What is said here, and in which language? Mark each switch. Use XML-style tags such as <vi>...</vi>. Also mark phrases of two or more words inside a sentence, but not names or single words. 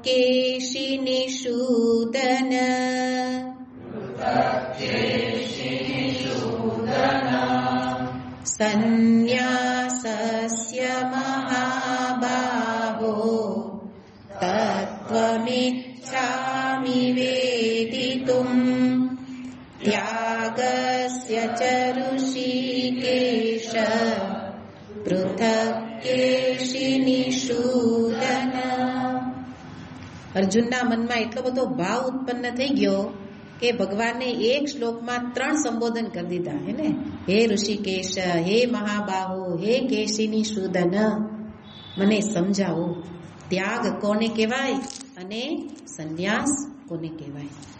<sa>केशिनिषूदन सन्न्यासस्य महाबाहो तत्त्वमिच्छामि वेदितुम् त्यागस्य च ऋषिकेश पृथक् केशिनिषूदन।</sa> <gu>અર્જુનના મનમાં એટલો બધો ભાવ ઉત્પન્ન થઈ ગયો કે ભગવાનને એક શ્લોકમાં 3 સંબોધન કરી દીધા હે ને, હે ઋષિકેશ, હે મહાબાહુ, હે કેશિની સૂદન, મને સમજાવો ત્યાગ કોને કહેવાય અને સંન્યાસ કોને કહેવાય.</gu>